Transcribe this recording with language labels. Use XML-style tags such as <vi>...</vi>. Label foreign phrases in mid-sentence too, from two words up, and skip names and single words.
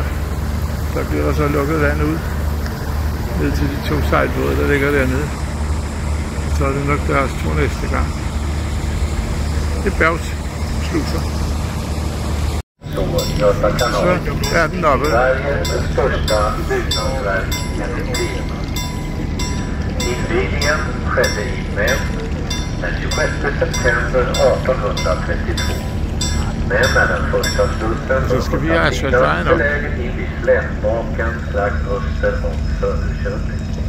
<da>Så bliver der så lukket vand ud. Ned til de to sejlbåde, der ligger dernede. Så er det nok deres tur næste gang. Det er bjergsluser. Så er den oppe.</da> <sv>Invigningen skedde i Mem den 26 september 1832. Mem är den första slussen belägen in vid Slättbaken strax öster om Söderköping.</sv>